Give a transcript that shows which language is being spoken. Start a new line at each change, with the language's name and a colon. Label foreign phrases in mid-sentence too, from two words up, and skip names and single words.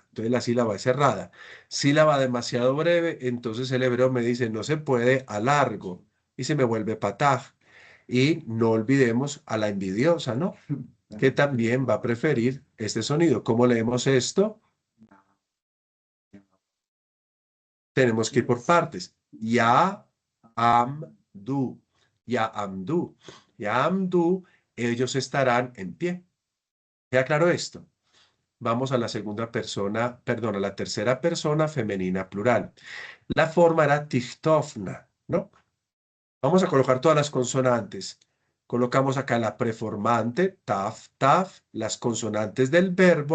Spanish: Entonces la sílaba es cerrada. Sílaba demasiado breve, entonces el hebreo me dice no se puede a largo y se me vuelve pataj. Y no olvidemos a la envidiosa, ¿no? Que también va a preferir este sonido. ¿Cómo leemos esto? Tenemos que ir por partes. Ya,
Hebrew: עַמְ, דוּ. יַ, עַמְ, דוּ. יַ, עַמְ, דוּ.
Spanish: Ellos estarán en pie. ¿Queda claro esto? Vamos a la segunda persona, perdón, a la tercera persona femenina plural. La forma era tichtofna, ¿no? Vamos a colocar todas las consonantes. Colocamos acá la preformante, taf, taf, las consonantes del verbo.